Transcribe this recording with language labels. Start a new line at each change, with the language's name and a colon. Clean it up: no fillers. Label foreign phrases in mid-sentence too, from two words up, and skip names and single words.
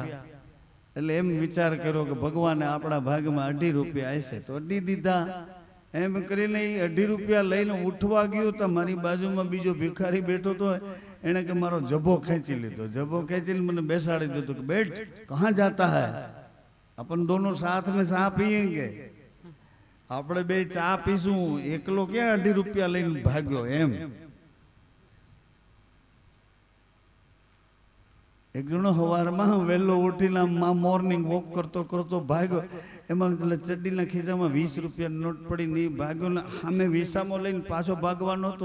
Gujarati: એટલે એમ વિચાર કર્યો કે ભગવાને આપણા ભાગમાં 2.5 રૂપિયા હશે તો 2 દીધા. એમ કરીને 2.5 રૂપિયા લઈને ઉઠવા ગયો તો મારી બાજુમાં બીજો ભિખારી બેઠો હતો. એને કે મારો જભો ખેંચી લીધો. જભો ખેંચીને મને બેસાડી દીધો કે બેઠ,
Hindi: कहाँ जाता है? अपन दोनों साथ में चा पीएंगे,
Gujarati: આપણે બે ચા પીશું. એકલો ક્યાં 2.5 રૂપિયા લઈને ભાગ્યો? એમ એક જણો સવારમાં વહેલો ઉઠીને
English: morning walk
Gujarati: કરતો કરતો ભાગ્યો. એમાં ચડ્ડીના ખિસ્સામાં 20 રૂપિયા નોટ પડી નહીં, ભાગ્યો ને સામે વિસામો લઈને પાછો ભાગવાનો હતો.